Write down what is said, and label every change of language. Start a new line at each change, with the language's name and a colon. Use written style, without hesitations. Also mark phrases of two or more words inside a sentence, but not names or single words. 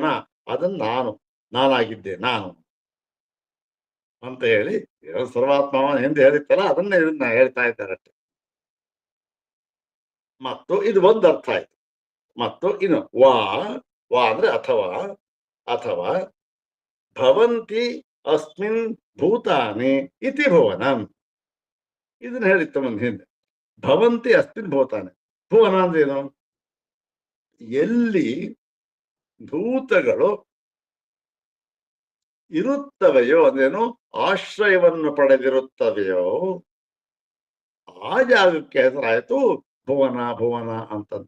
Kannada: ಅದನ್ನು ನಾನಾಗಿದ್ದೆ ನಾನು ಅಂತ ಹೇಳಿ ಸರ್ವಾತ್ಮವನ ಎಂದು ಹೇಳಿತ್ತಲ್ಲ ಅದನ್ನೇ ಇದನ್ನ ಹೇಳ್ತಾ ಇದ್ದಾರೆ. ಮತ್ತು ಇದು ಒಂದು ಅರ್ಥ ಆಯ್ತು. ಮತ್ತು ಇನ್ನು ವಾ ಅಂದ್ರೆ ಅಥವಾ
Sanskrit: ಭವಂತಿ ಅಸ್ಮಿನ್ ಭೂತಾನಿ ಇತಿ ಭುವನಂ.
Kannada: ಇದನ್ನ ಹೇಳಿತ್ತು ಮುಂದೆ ಹಿಂದೆ.
Sanskrit: ಭವಂತಿ ಅಸ್ಮಿನ್ ಭೂತಾನಿ.
Kannada: ಭುವನ ಅಂದ್ರೆ ಏನು? ಎಲ್ಲಿ ಭೂತಗಳು ಇರುತ್ತವೆಯೋ ಅಂದ್ರೇನು ಆಶ್ರಯವನ್ನು ಪಡೆದಿರುತ್ತವೆಯೋ ಆ ಜಾಗಕ್ಕೆ ಹೆಸರಾಯ್ತು ಭುವನ ಅಂತಂತ.